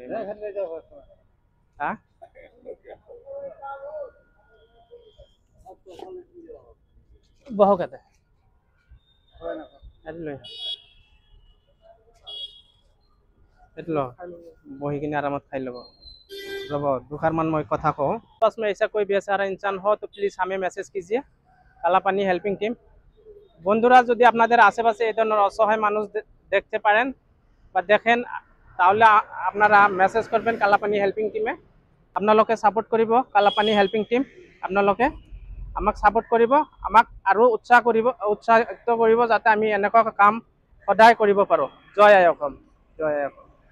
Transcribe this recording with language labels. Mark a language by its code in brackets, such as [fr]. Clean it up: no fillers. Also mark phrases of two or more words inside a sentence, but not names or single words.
[as] হা? বহক ইয়াতে। লৈ এইটো ল, বহি কিনে আৰামত খাই ল'ব। [hi] रब दुखार मान मैं कथा कहूँ। बस में ऐसा कोई बेसहारा इंसान हो तो प्लीज़ हमें मैसेज कीजिए, काला पानी हेल्पिंग टीम। [bn] বন্ধুরা যদি আপনাদের আশেপাশে এই ধরনের অসহায় মানুষ দেখতে পারেন বা দেখেন তাহলে আপনারা মেসেজ করবেন কালাপানি হেল্পিং টিমে। [as] আপনালোকে সাপোর্ট কৰিব কালাপানি হেল্পিং টিম। আপনালোকে আমাক সাপোর্ট কৰিব, আমাক আৰু উৎসাহিত কৰিব যাতে আমি এনেকুৱা কাম সদায় কৰিব পাৰোঁ। জয় আই অসম, জয় আই অসম।